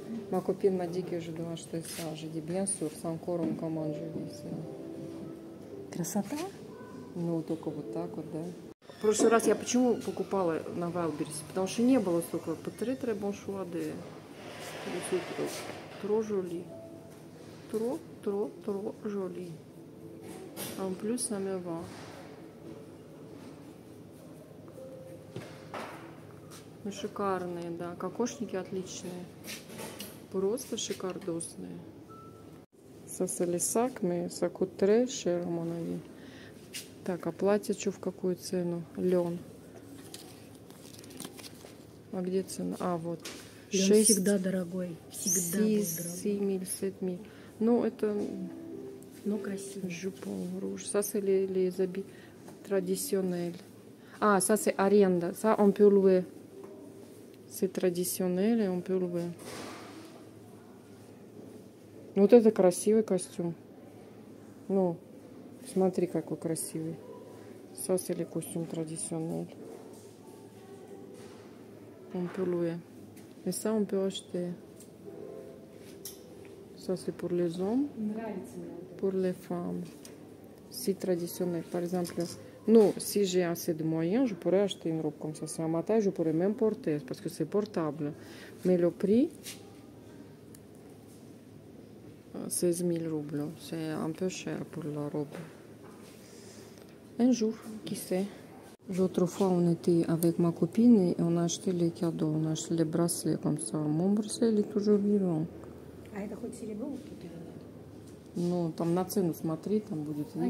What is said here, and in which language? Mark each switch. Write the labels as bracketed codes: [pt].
[fr] Ma copine m'a dit que je dois acheter ça. J'ai dit bien sûr, c'est encore un commande, je dis. [ru] Красота? Ну, только вот так вот, да. В прошлый раз я почему покупала на Wildberries? Потому что не было столько. [fr] Très bon choix de... Trop joli. Trop joli. En plus, ça me va. [ru] Ну, шикарные, да. Кокошники отличные. Просто шикардосные. [fr] Ça, c'est les sacs, mais ça coûte très cher, à mon avis. [ru] Так, а платье что в какую цену? Лен. А где цена? А, вот. Лен всегда дорогой. Всегда будет дорогой. 6 000, 7 000. Ну, это... Но красиво. [fr] Jupon rouge. Ça, c'est les habits traditionnels. Ah, ça, c'est arenda. Ça, on peut louer. C'est traditionnel, et on peut louer. [ru] Вот это красивый костюм. Ну, смотри, какой красивый. [fr] Ça, c'est le costume traditionnel. On peut louer. Et ça, on peut acheter. Ça, c'est pour les hommes. Pour les femmes. Si traditionnel. Par exemple, nous, si j'ai assez de moyens, je pourrais acheter une robe comme ça. C'est un matin, je pourrais même porter parce que c'est portable. Mais le prix, 16 000 roubles. C'est un peu cher pour la robe. Un jour, qui sait. L'autre fois, on était avec ma copine et on a acheté les cadeaux. On a acheté les bracelets comme ça. Mon bracelet, il est toujours vivant. [ru] А это хоть серебро тут? Ну, там на цену смотри, там будет видно.